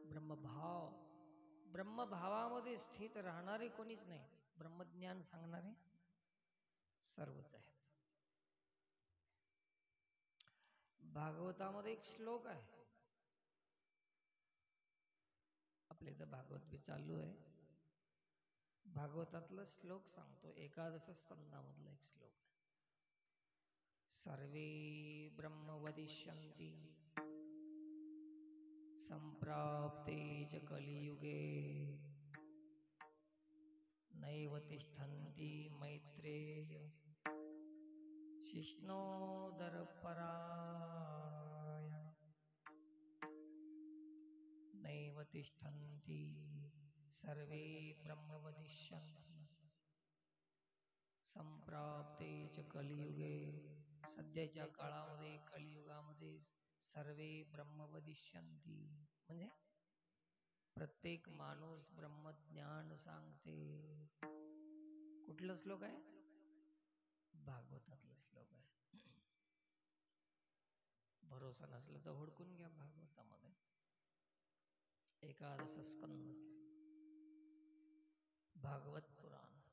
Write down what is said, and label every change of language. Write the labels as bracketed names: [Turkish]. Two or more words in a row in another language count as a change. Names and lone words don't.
[Marathi] ब्रह्मभावामध्ये स्थित राहणारे कोणीच नाही, ब्रह्मज्ञान सांगणारे सर्वच आहेत. भागवतामध्ये एक श्लोक आहे, आपल्या इथं भागवत बी चालू आहे. भागवतातला श्लोक सांगतो, एकादश स्कंदामधला एक श्लोक आहे. [Sanskrit] सर्वे ब्रह्म वदिष्यन्ति संप्राप्ते च कलियुगे नैव तिष्ठन्ति मैत्रेय शिष्णोदर परायण. नैव तिष्ठन्ति सर्वे ब्रह्म वदिष्यन्ति संप्राप्ते च कलियुगे. [Marathi] सध्याच्या काळामध्ये कलियुगामध्ये [Sanskrit] सर्वे ब्रह्म वदिष्यन्ति [Marathi] म्हणजे प्रत्येक माणूस ब्रह्मज्ञान सांगते. कुठलं श्लोक आहे? भागवतातलं श्लोक आहे. भरोसा नसला तर हुडकून घ्या भागवतामध्ये. एकादश स्कंद भागवत पुराण.